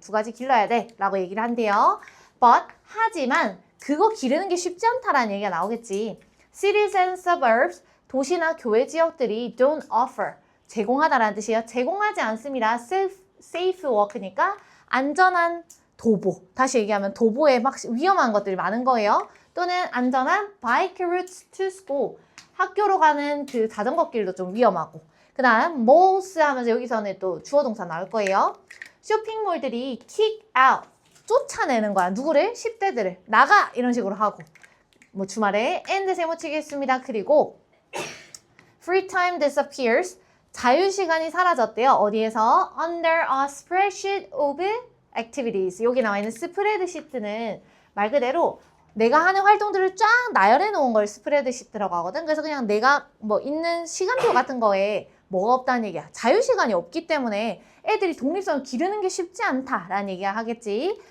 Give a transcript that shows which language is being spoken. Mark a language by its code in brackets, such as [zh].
[ko] 두 가지 길러야 돼 라고 얘기를 한대요. But 하지만 그거 기르는 게 쉽지 않다라는 얘기가 나오겠지. [en] Cities and suburbs, [ko] 도시나 교외 지역들이 [en] don't offer, [ko] 제공하다라는 뜻이에요. 제공하지 않습니다. [en] safe work [ko] 니까 안전한 도보. 다시 얘기하면 도보에 막 위험한 것들이 많은 거예요. 또는 안전한 [en] bike routes to school. [ko] 학교로 가는 그 자전거 길도 좀 위험하고. 그 다음 malls 하면서 여기서는 또 주어 동사 나올 거예요. [en] 쇼핑몰들이 kick out. [ko] 쫓아내는 거야. 누구를? 10대들을. 나가! 이런 식으로 하고. 뭐 주말에 and 세모치겠습니다. [en] 그리고 free time disappears. [ko] 자유시간이 사라졌대요. 어디에서? [en] Under a spreadsheet of activities. [ko] 여기 나와 있는 스프레드시트는 말 그대로 내가 하는 활동들을 쫙 나열해 놓은 걸 스프레드시트라고 하거든. 그래서 그냥 내가 뭐 있는 시간표 같은 거에 뭐가 없다는 얘기야. 자유시간이 없기 때문에 애들이 독립성을 기르는 게 쉽지 않다라는 얘기가 하겠지.